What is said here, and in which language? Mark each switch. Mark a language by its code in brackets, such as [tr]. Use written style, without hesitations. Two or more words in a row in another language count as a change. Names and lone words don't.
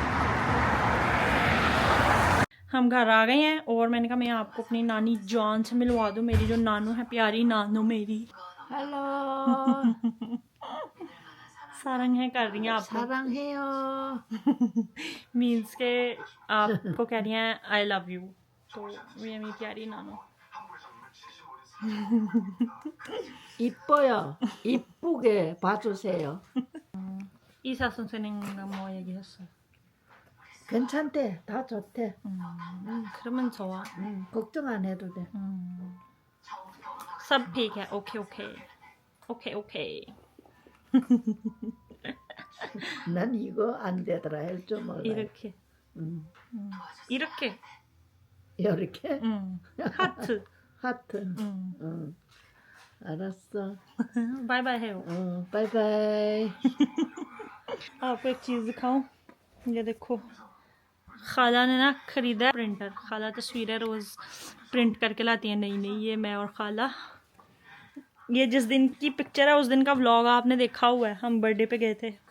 [hi] हम घर आ गए हैं और मैंने कहा मैं आपको अपनी नानी जान से मिलवा दूँ, मेरी जो नानू है, प्यारी नानू मेरी। हेलो। सारंग है कर रही हैं आप? सारंग है मीन्स के आपको कह रही हैं [en] I love you, [hi] तो ये मेरी प्यारी नानू। [ko] 이뻐요. 이쁘게 봐주세요. 이 사선생님과 뭐 얘기했어요? 괜찮대. 다 좋대. 그러면 좋아. 걱정 안 해도 돼. [hi] सब ठीक है। [en] okay okay okay okay. [ko] 난 이거 안 되더라 할 줄 몰라. 이렇게 이렇게 이렇게 하트. 하트. 응. 알았어. [en] bye bye [hi] है वो। [ko] 바이바이. [hi] आपको एक चीज़ दिखाऊं, ये देखो खाला ने ना खरीदा है प्रिंटर। खाला तस्वीरें रोज़ प्रिंट करके लाती है नई नई। ये मैं और खाला, ये जिस दिन की पिक्चर है उस दिन का व्लॉग आपने देखा हुआ है, हम बर्थडे पे गए थे।